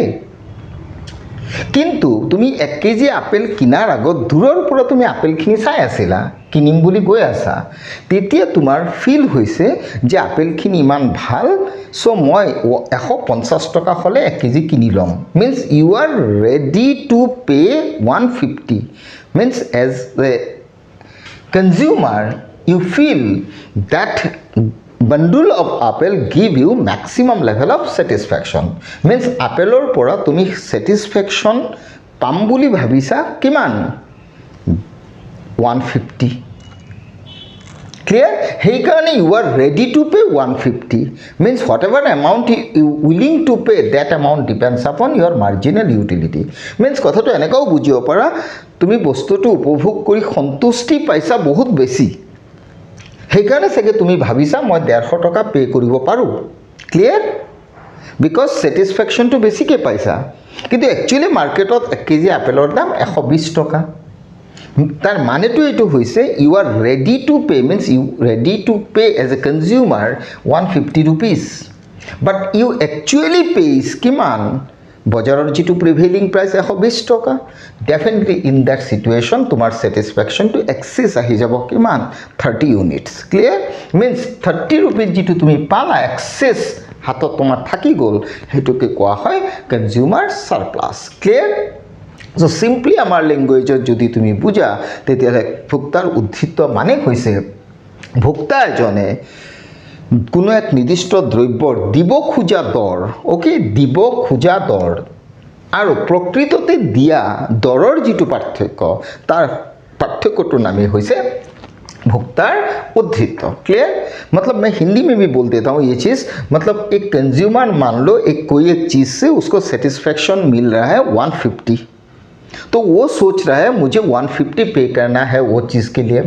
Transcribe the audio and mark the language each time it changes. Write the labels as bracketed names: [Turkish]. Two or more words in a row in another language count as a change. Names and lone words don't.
[Assamese] কিন্তু তুমি 1 কেজি আপেল কিনাৰ আগত দূৰৰ পৰা তুমি আপেলখিনি চাই আছিলা, কিনিম বুলি গৈ আছা। তেতিয়া তোমাৰ ফিল হৈছে যে আপেলখিনি ইমান ভাল, সো মই 150 টকা হলে 1 কেজি কিনি লম। [English] Means you are ready to pay 150. Means as a consumer you feel that bundle of apple give you maximum level of satisfaction. [Assamese] Means আপেলৰ পৰা তুমি satisfaction পাম বুলি ভাবিছা কিমান? [English] 150। Clear? [Assamese] সেই কাৰণে [English] you are ready to pay 150. Means whatever amount you willing to pay, that amount depends upon your marginal utility. [Assamese] Means কথাটো এনেকাও বুজিব পাৰা তুমি বস্তুটো উপভোগ কৰি সন্তুষ্টি পাইছা বহুত বেছি, সেইকাৰণে চাগে তুমি ভাবিছা মই 150 টকা পে কৰিব পাৰোঁ। ক্লিয়াৰ। বিকজ স্যাটিসফ্যাকশনটো বেছিকে পাইছা। কিন্তু একচুয়ালি মার্কেটত 1 কেজি আপেলৰ দাম 120 টকা। তার মানেটো এইটো হৈছে [English] you are ready to pay. Means you ready to pay as a consumer 150 rupees. But you actually pays কিমান? [Assamese] বজাৰৰ যিটো [English] prevailing price [Assamese] 120 টকা। [English] Definitely in that situation তোমাৰ satisfaction to excess [Assamese] আহি যাব কিমান? [English] 30 units. Clear. [Assamese] মিন্স 30 রুপিস যিটো তুমি পালা এক্সেস হাতত তোমাৰ থাকি গ'ল, হেতুকে কোৱা হয় [English] consumer surplus. [Assamese] ক্লিয়াৰ। সো সিম্পলি আমাৰ ল্যাঙ্গুৱেজত যদি তুমি বুজা তেতিয়াহ'লে ভোক্তাৰ উদ্ধৃত্ত মানে হৈছে ভোক্তা এজনে কোনো এক নিৰ্দিষ্ট দ্ৰব্যৰ দিব খোজা দৰ। ওকে দিব খোজা দৰ আৰু প্ৰকৃততে দিয়া দৰৰ যিটো পাৰ্থক্য, তাৰ পাৰ্থক্যটোৰ নামেই হৈছে [Hindi] भुगतान उद्धृत। क्लियर। मतलब मैं हिंदी में भी बोल देता हूँ ये चीज़। मतलब एक कंज्यूमर मान लो एक कोई एक चीज़ से उसको सेटिस्फैक्शन मिल रहा है 150, तो वो सोच रहा है मुझे 150 पे करना है वो चीज़ के लिए।